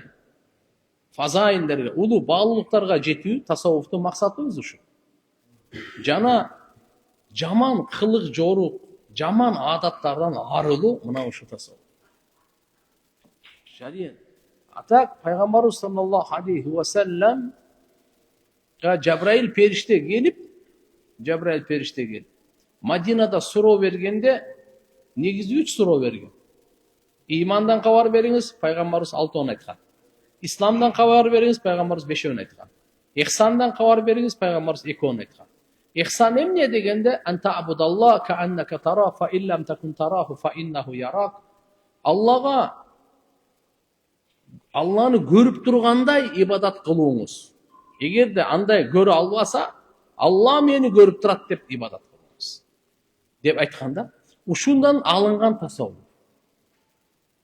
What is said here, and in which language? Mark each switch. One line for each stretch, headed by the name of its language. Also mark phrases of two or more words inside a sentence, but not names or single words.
Kyrgyz: Фазаилдерге, улуу баалуулуктарга жетүү тасаввуфтун максаты ушу. Жана жаман кылык жорук, жаман адаттардан арылуу мына ушу тасаввуф. Шарият. Атак пайгамбарыбыз
Arabic: صلى الله عليه وسلم
Kyrgyz: Жабраил периште келип, Мадинада суроо бергенде негизи 3 суроо берген. Имандан кабар бериңиз, пайгамбарыбыз 6 айткан. Исламдан кабар бериңиз, пайгамбарыбыз 5 айткан. Ихсандан кабар бериңиз, пайгамбарыбыз 2 айткан. Ихсан эмне дегенде,
Arabic: أن تعبد الله كأنك ترى فإن لم تكن تراه فإنه يراك.
Kyrgyz: Алланы көрүп тургандай ибадат кылууңуз. Эгерде андай көрө албаса, Алла мени көрүп турат деп ибадат кылыңыз. Деп айтканда, ушундан алынган тасаввуф.